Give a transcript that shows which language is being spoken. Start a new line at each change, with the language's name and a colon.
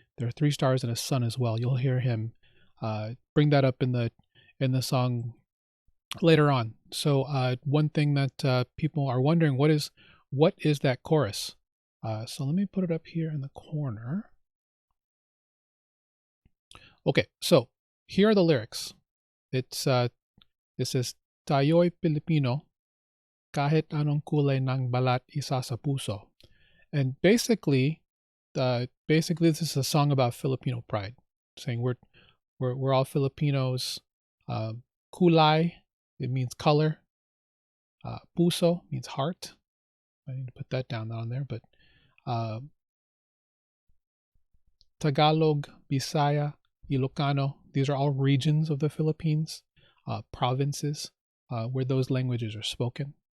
English: There are 3 stars and a sun as well. You'll hear him bring that up in the song later on. So one thing that people are wondering, what is that chorus? So let me put it up here in the corner. Okay, so here are the lyrics. It says,
Filipino: Tayo'y Pilipino, kahit anong kulay ng balat, isa sa puso.
English: And basically this is a song about Filipino pride, saying we're all Filipinos. Kulay, it means color. Puso means heart. I need to put that down on there, but Tagalog, Bisaya, Ilocano, these are all regions of the Philippines, provinces where those languages are spoken.